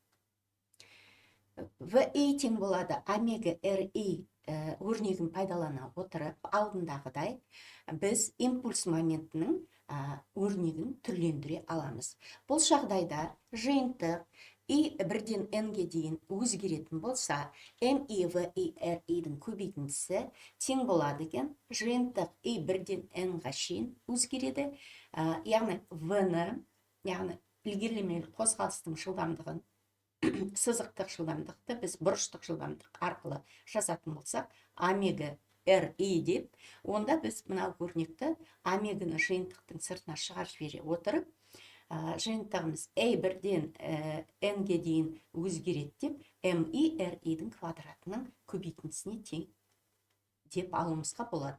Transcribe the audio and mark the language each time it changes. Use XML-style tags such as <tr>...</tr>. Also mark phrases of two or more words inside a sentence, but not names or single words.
<kk>VI тең болады омега RI өрнегін пайдалана отырып, алдындағыдай біз импульс моментінің өрнегін түрлендіре аламыз. Бұл жағдайда жиынтық и бірден n-ге дейін өзгеретін болса, m i v i r i-дің көбейтіндісі тең болады екен. Жиынтық i бірден n-ға шейін өзгереді. Яғни v-ні, яғни ілгерілемелі қозғалыстың жылдамдығын, сызықтық жылдамдықты біз бұрыштық жылдамдық арқылы жазатын болсақ, омега ri деп, онда біз мынау өрнекті омеганы жиынтықтың сыртына шығарып жібере отырып, жиынтығымыз a бірден n-ге дейін өзгереді деп, mi ri-дің квадратының көбейтіндісіне тең деп алуымызға болады.</kk>